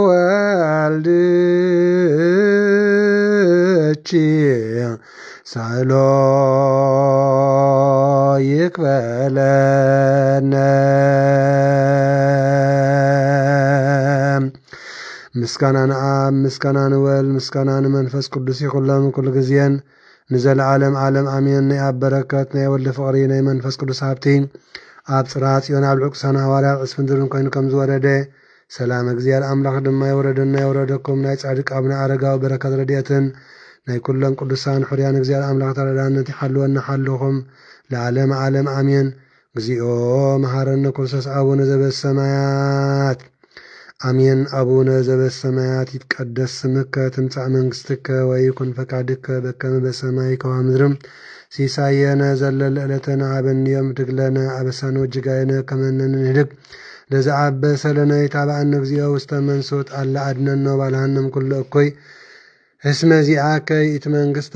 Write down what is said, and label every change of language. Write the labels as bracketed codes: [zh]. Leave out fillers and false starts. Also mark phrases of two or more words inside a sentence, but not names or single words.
[ti] ወልድኪ ሳሎ ይክፈለነ ምስጋና ንአብ ምስጋና ንወልድ ምስጋና ንመንፈስ ቅዱስ ይኹሎም ኩሉ ግዜን ንዘለዓለም ዓለም አሜን። ናይ አብ በረከት ናይ ወልዲ ፍቅሪ ናይ መንፈስ ቅዱስ ሃብቲ ኣብ ጽርሐ ጽዮን ኣብ ልዑል ሐዋርያት ዕስፍን ድርን ኮይኑ ከም ዝወረደ ሰላም እግዚአብሔር አምላክ ድማ ይወረደና ይወረደኩም። ናይ ጻድቅ አቡነ አረጋዊ በረከት ረድኤትን ናይ ኩሎም ቅዱሳን ሕሩያን እግዚአብሔር አምላክ ተረዳእነት ይሓልወና ሓልኹም ለዓለም ዓለም አሜን። [gez] እግዚኦ መሐረነ ክርስቶስ አቡነ ዘበሰማያት አሜን። አቡነ ዘበሰማያት ይትቀደስ ስምከ ትምጻእ መንግሥትከ ወይኩን ፈቃድከ በከመ በሰማይ ከመ በምድር ሲሳየነ ዘለለ ዕለተነ ሀበነ ዮም ህድግ ለነ አበሳነ ወጌጋየነ ከመ ንሕነግ ለዘአበሰ ለነ ኢታብአነ እግዚኦ ውስተ መንሱት አላ አድኅነነ ወባልሐነ እምኩሉ እኩይ እስመ ዚአከ ይእቲ መንግሥት